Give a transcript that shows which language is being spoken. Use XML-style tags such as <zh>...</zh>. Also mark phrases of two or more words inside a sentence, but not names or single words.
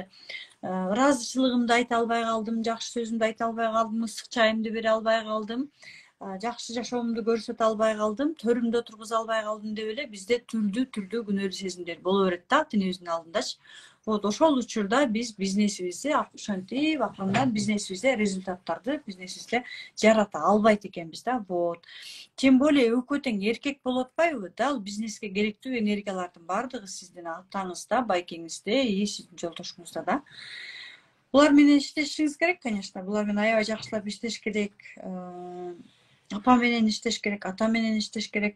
<ky>Ыраазычылыгымды айта албай калдым, жакшы сөзүмдү айта албай калдым, ысык чайымды бере албай калдым, жакшы жашоомду көрсөтө албай калдым, төрүмдө тургуза албай калдым деп эле бизде түрдүү күнөөлүү сезимдер боло берет да, тенибиздин алдындачы. Вот ошол учурда биз бизнесибизди ушинтип акырындан бизнесибизде результаттарды бизнесибизде жарата албайт экенбиз да. Вот.</ky> <ru>Тем более</ru> <ky>экөө тең эркек болуп атпайбы? Дал бизнеске керектүү энергиялардын баардыгы сиздин атаңызда, байкеңизде, сиздин жолдошуңузда да. Булар менен иштешиңиз керек, конечно. Булар менен аябай жакшылап иштеш керек. Апа менен иштеш керек, ата менен иштеш керек.</ky>